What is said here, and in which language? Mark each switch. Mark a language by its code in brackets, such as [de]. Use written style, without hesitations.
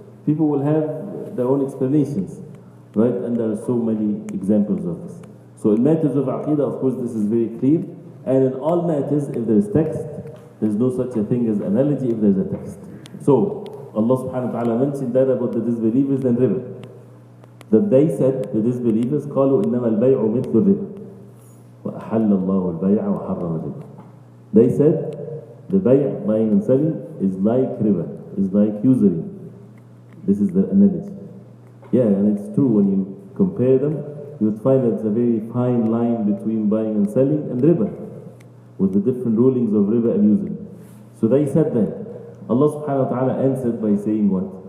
[en] People will have their own explanations, right? And there are so many examples of this. So in matters of aqidah, of course, this is very clear. And in all matters, if there is text, there's no such a thing as analogy if there's a text. So Allah subhanahu wa ta'ala mentioned that about the disbelievers and riba. That they said, the disbelievers, [ar] قالوا إنما البيع مثل الربا وأحل الله البيع وحرم الربا. [en] They said, the buying and selling, is like riba, is like usury. This is the analogy. Yeah, and it's true, when you compare them, you would find that it's a very fine line between buying and selling and riba, with the different rulings of riba and usury. So they said that. Allah subhanahu wa ta'ala answered by saying what?